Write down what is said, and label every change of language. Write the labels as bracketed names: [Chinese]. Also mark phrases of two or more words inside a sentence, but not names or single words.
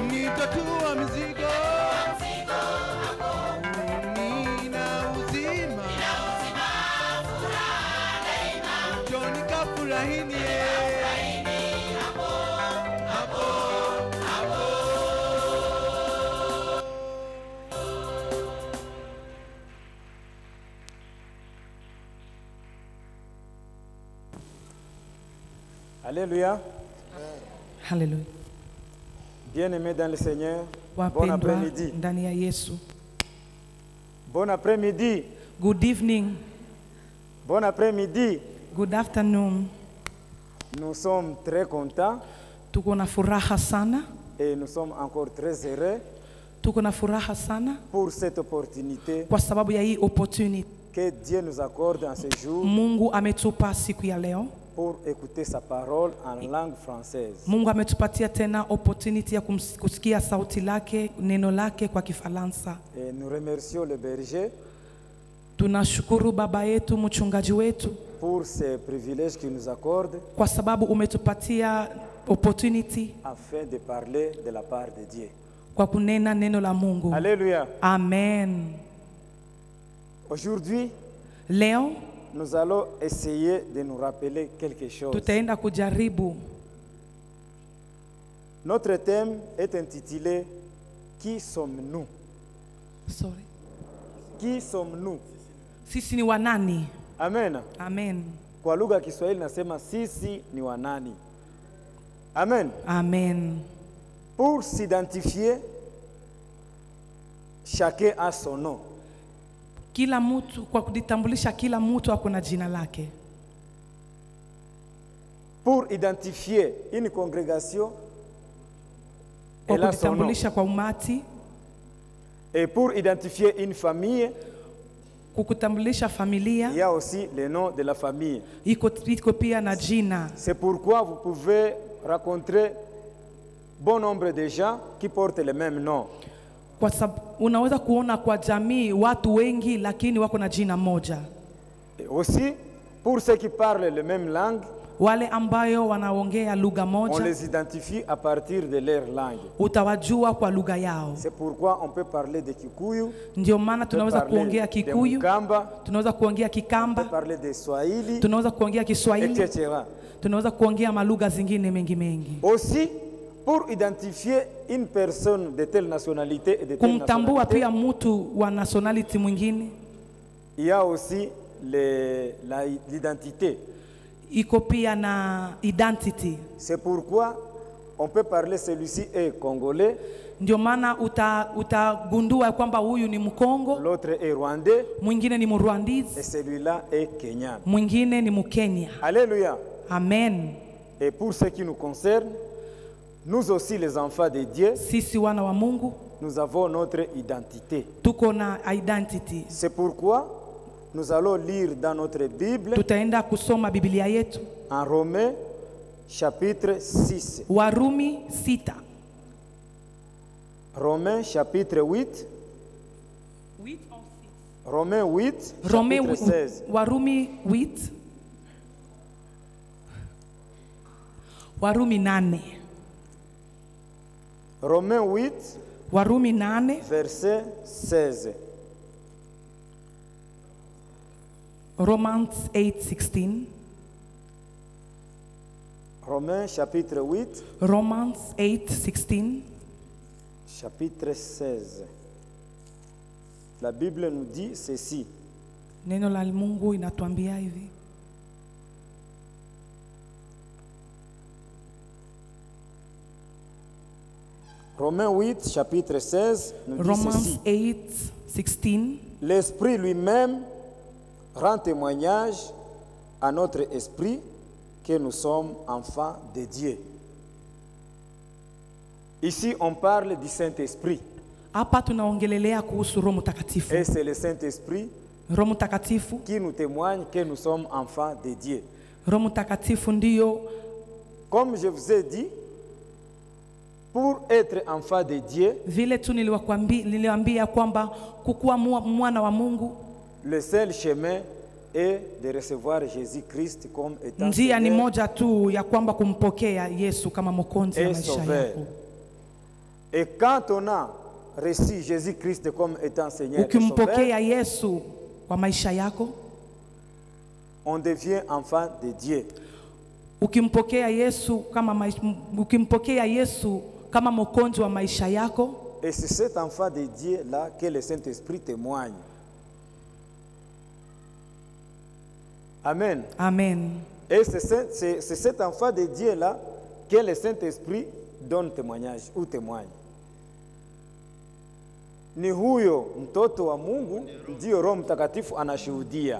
[Swahili] Nitatua mzigo hapo. Nina uzima furaha daima. Njoni kafurahini hapo. [French] Alléluia. Hallelujah. Bien-aimés dans le Seigneur, bon [Swahili] Wapendwa [French] après-midi. [Swahili] ndani ya Yesu. [French] Bon après-midi. [English] Good evening. [French] Bon après-midi. [English] Good afternoon. [French] Nous sommes très contents [Swahili] Tuko na furaha sana. [French] et nous sommes encore très heureux [Swahili] Tuko na furaha sana [French] pour cette opportunité [Swahili] kwa sababu ya hii opportunity [French] que Dieu nous accorde en ce jour [Swahili] Mungu ametupa siku ya leo. [French] pour écouter sa parole en langue française. [Swahili] Mungu ametupatia tena opportunity ya kusikia sauti lake, neno lake kwa Kifaransa. [French] Et nous remercions le berger [Swahili] Tunashukuru baba yetu, mchungaji wetu, [French] pour ces privilèges qu'il nous accorde [Swahili] kwa sababu umetupatia opportunity [French] afin de parler de la part de Dieu. [Swahili] kwa kunena neno la Mungu. [French] Alléluia. Amen. Aujourd'hui, [Swahili] Leo [French] nous allons essayer de nous rappeler quelque chose. [Swahili] tutaenda kujaribu. [French] Notre thème est intitulé Qui sommes-nous? Sorry. Qui sommes-nous? [Swahili] Sisi ni wanani? Amen. Amen. Kwa lugha ya Kiswahili nasema sisi ni wanani. Amen. Amen. [French] Pour s'identifier, chacun a son nom. [Swahili] Kila mtu, kwa kujitambulisha, kila mtu ako na jina lake. [French] pour identifier une congrégation, [Swahili] kwa [French] elle a son nom. [Swahili] kujitambulisha kwa umati, [French] Et pour identifier une famille, [Swahili] kukutambulisha familia, [French] il y a aussi le nom de la famille. [Swahili] iko pia na jina. [French] C'est pourquoi vous pouvez rencontrer bon nombre de gens qui portent le même nom. [Swahili] Kwa sababu unaweza kuona kwa jamii watu wengi lakini wako na jina moja. [French] Et aussi, pour ceux qui parlent la même langue, [Swahili] Wale ambayo wanaongea lugha [French] on [Swahili] moja [French] les identifie à partir de leur langue. [Swahili] utawajua kwa lugha yao. [French] C'est pourquoi on peut parler de Kikuyu, [Swahili] Ndio maana [French] on peut [Swahili] tunaweza [French] parler [Swahili] kuongea [French] de Kikuyu, Mukamba, [Swahili] tunaweza kuongea [French] on peut Kikamba, parler de Swahili, [Swahili] tunaweza kuongea Kiswahili, [French] etc. [Swahili] tunaweza kuongea malugha zingine mengi. [French] Aussi, pour identifier une personne de telle nationalité et de telle [Swahili] Kumtambua [French] nationalité, [Swahili] pia mtu wa nationality mwingine, [French] il y a aussi l'identité. [Swahili] iko pia na identity. [French] C'est pourquoi on peut parler celui-ci est congolais, [Swahili] Ndio maana utagundua kwamba huyu ni Mkongo, [French] l'autre est rwandais [Swahili] mwingine ni [French] et [Swahili] Mrwandese, [French] celui-là est kenyan. [Swahili] mwingine ni Mkenya. [French] Alléluia. Amen. Et pour ce qui nous concerne, nous aussi les enfants de Dieu, [Swahili] Sisi wana wa Mungu [French] nous avons notre identité. [Swahili] tuko na identity. [French] C'est pourquoi nous allons lire dans notre Bible [Swahili] Tutaenda kusoma Biblia yetu [French] en Romains chapitre 6. [Swahili] Warumi 6. [French] Romains chapitre 8. Romains 8 chapitre 16. [Swahili] Warumi 8. Warumi 8. [French] Romains 8 [Swahili] Warumi 8 [French] verset 16. [English] Romans 8:16. [French] Romains chapitre 8 [English] Romans 8:16. [French] chapitre 16. La Bible nous dit ceci. [Swahili] Neno la Mungu inatuambia hivi. [French] Romains 8 chapitre 16 nous dit [English] Romans [French] ceci. [English] 8:16. [French] L'Esprit lui-même rend témoignage à notre esprit que nous sommes enfants de Dieu. Ici, on parle du Saint-Esprit. [Swahili] Hapa tunaongelelea kuhusu Roho Mtakatifu. [French] Et c'est le Saint-Esprit [Swahili] Roho Mtakatifu, [French] qui nous témoigne que nous sommes enfants de Dieu. [Swahili] Roho Mtakatifu ndio, [French] Comme je vous ai dit, pour être enfant de Dieu, [Swahili] vile tu niliwaambia kwamba kukuwa mwana wa Mungu, [French] le seul chemin est de recevoir Jésus-Christ comme étant [Swahili] njia ni [French] Seigneur [Swahili] moja tu ya kwamba kumpokea Yesu kama mwokozi wa [French] et [Swahili] maisha [French] sauveur. [Swahili] yako. [French] Et quand on a reçu Jésus-Christ comme étant Seigneur et sauveur, [Swahili] Ukimpokea Yesu kwa maisha yako, [French] on devient enfant de Dieu. [Swahili] ukimpokea Yesu kama mwokozi wa maisha yako, [French] Et c'est cet enfant de Dieu-là que le Saint-Esprit témoigne. Amen. amen. Et c'est cet enfant de Dieu-là que le Saint-Esprit donne témoignage ou témoigne. [Swahili] Ni huyo mtoto wa Mungu ndio Roho Mtakatifu anashuhudia.